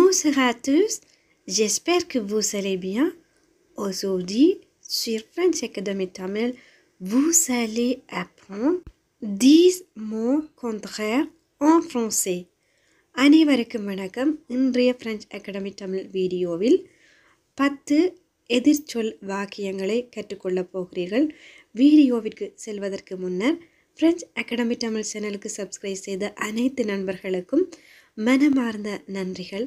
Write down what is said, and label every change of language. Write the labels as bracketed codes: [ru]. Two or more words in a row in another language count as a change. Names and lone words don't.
[fr] Bonjour à tous, j'espère que vous allez bien. Aujourd'hui, sur French Academy Tamil, vous allez apprendre 10 mots contraires en français. [ta] அனைவருக்கும் வணக்கம். இன்றைய French Academy Tamil வீடியோவில் 10 எதிர்ச்சொல் வாக்கியங்களை கற்றுக்கொள்ளப் போகிறீர்கள். வீடியோவிற்கு செல்வதற்கு முன்னர் French Academy Tamil சேனலுக்கு சப்ஸ்கிரைப் செய்த அனைத்து நண்பர்களுக்கும் மனமார்ந்த நன்றிகள்.